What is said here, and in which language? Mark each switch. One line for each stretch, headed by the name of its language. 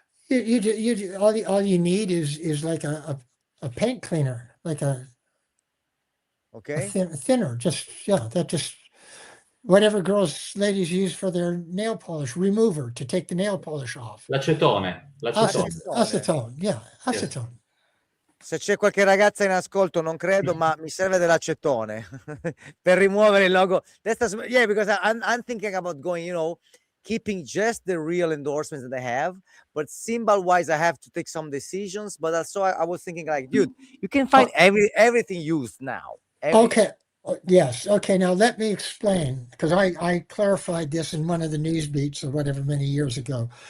English: All you need is like a paint cleaner, like a thinner. Just whatever ladies use for their nail polish remover to take the nail polish off.
Italian: L'acetone.
English: Acetone, yeah, acetone.
Italian: Se c'è qualche ragazza in ascolto, non credo, ma mi serve dell'acetone per rimuovere il logo.
English: Because I'm thinking about going, keeping just the real endorsements that I have, but symbol wise, I have to take some decisions. But also, I was thinking, like, dude, you can find everything used now. Okay. Yes. Okay. Now let me explain, because I clarified this in one of the news beats or whatever many years ago.